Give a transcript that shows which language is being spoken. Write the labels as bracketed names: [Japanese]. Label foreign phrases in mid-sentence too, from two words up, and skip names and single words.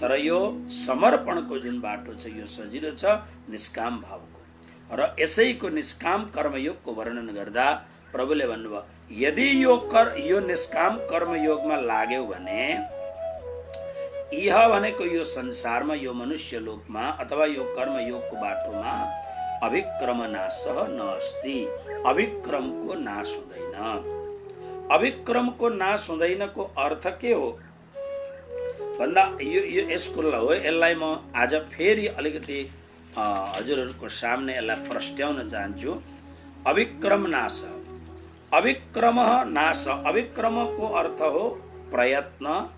[Nepali] तर यो समर्पणको जुन बाटो छ यो सजिलो छ निष्काम भावको। र यसैको निष्काम कर्मयोगको वर्णन गर्दा प्रभुले भन्नुभयो यदि यो निष्काम कर्मयोगमा लाग्यो भने इह भनेको यो संसारमा यो मनुष्य लोकमा अथवा यो कर्मयोगको बाटोमा [Sanskrit] अभिक्रम नाशः नास्ति, [Nepali] अभिक्रमको नाश हुँदैन। अभिक्रमको नाश हुँदैनको अर्थ के हो भन्दा यो यसको हो, यसलाई म आज फेरि अलिकति हजुरहरूको सामने यसलाई प्रस्ट्याउन चाहन्छु। अभिक्रम नाश, अभिक्रम नाश, अभिक्रमको अर्थ हो प्रयत्न।